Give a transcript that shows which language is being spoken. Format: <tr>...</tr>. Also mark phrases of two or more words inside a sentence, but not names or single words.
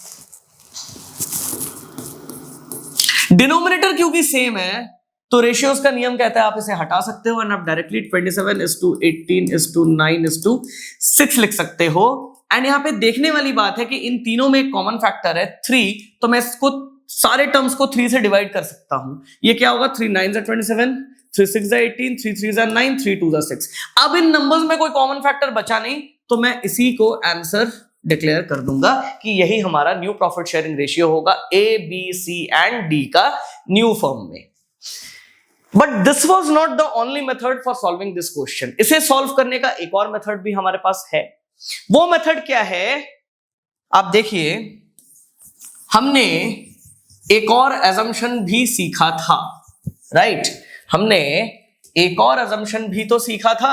<hi>डिनोमिनेटर क्योंकि सेम है, तो रेशियोज का नियम कहता है आप इसे हटा सकते हो एंड आप डायरेक्टली 27:18:9:6 लिख सकते हो। एंड यहां पे देखने वाली बात है कि इन तीनों में एक</hi> <en>common factor</en> <hi>है 3, तो मैं इसको सारे टर्म्स को 3 से डिवाइड कर सकता हूं। ये क्या होगा,</hi> <en>3 9s are 27, 3 6s are 18, 3 3s are 9, 3 2s are 6।</en> <hi>अब इन नंबर्स में कोई</hi> <en>common factor</en> <hi>बचा नहीं, तो मैं इसी को</hi> <en>answer declare</en> <hi>कर दूंगा कि यही हमारा</hi> <en>new profit sharing ratio</en> <hi>होगा,</hi> <en>A B C and D</en> <hi>का</hi> <en>new form</en> <hi>में।</hi> <en>But this was not the only method for solving this question.</en> <hi>इसे सॉल्व करने का एक और मेथड भी हमारे पास है। वो मेथड क्या है, आप देखिए, हमने एक और एजम्पशन भी सीखा था, राइट? हमने एक और एजम्पशन भी तो सीखा था।</hi>